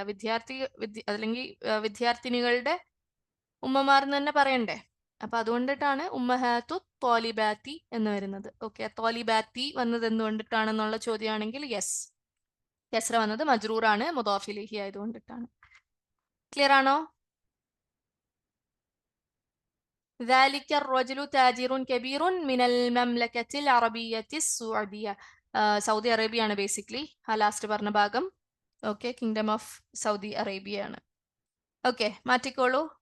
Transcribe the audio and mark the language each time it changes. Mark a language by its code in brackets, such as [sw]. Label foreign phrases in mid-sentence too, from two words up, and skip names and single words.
[ml] അല്ലെങ്കിൽ വിദ്യാർത്ഥിനികളുടെ ഉമ്മമാരെന്ന് തന്നെ പറയണ്ടേ. അപ്പൊ അതുകൊണ്ടിട്ടാണ് [ar] أمهات الطالبات [ml] എന്ന് വരുന്നത്. ഓക്കെ, ത്വാലിബാത്തി വന്നത് എന്തുകൊണ്ടിട്ടാണെന്നുള്ള ചോദ്യമാണെങ്കിൽ യെസ്, കെസ്ര വന്നത് മജ്റൂറാണ്, മുദാഫിലിഹി ആയതുകൊണ്ടിട്ടാണ്. ക്ലിയർ ആണോ? [ar] ذلك الرجل تاجر كبير من المملكة العربية السعودية. [ml] സൗദി അറേബ്യ ആണ് ബേസിക്കലി ആ ലാസ്റ്റ് പറഞ്ഞ ഭാഗം. ഓക്കെ, [en] Kingdom of Saudi Arabia [ml] ആണ്. ഓക്കെ, മാറ്റിക്കോളൂ.